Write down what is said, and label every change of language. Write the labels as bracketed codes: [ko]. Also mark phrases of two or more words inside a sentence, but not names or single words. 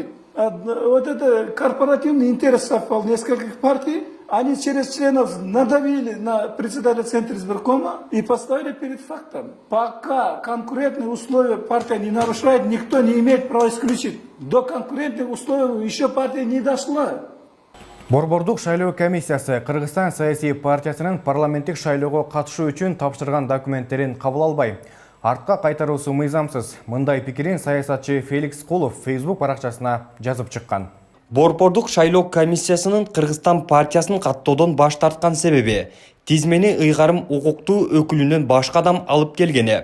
[ru] Вот это корпоративный интерес совпал нескольких партий. Они через членов надавили на председателя Центра избиркома и поставили перед фактом. Пока конкурентные условия партия не нарушает, никто не имеет права исключить. До конкурентных условий еще партия не дошла. [ky] Борбордук шайлоо комиссиясы Кыргызстан саясий партиясынын парламенттик шайлоого катышуу үчүн тапшырган документтерин кабыл албай, артка кайтаруусу мыйзамсыз. Мындай пикирин саясатчы Феликс Кулов Facebook баракчасына жазып чыккан. Борбордук шайлоо комиссиясынын Кыргызстан партиясын каттоодон баш тарткан себеби тизмени ыйгарым укуктуу өкүлүнөн башка адам алып келгени.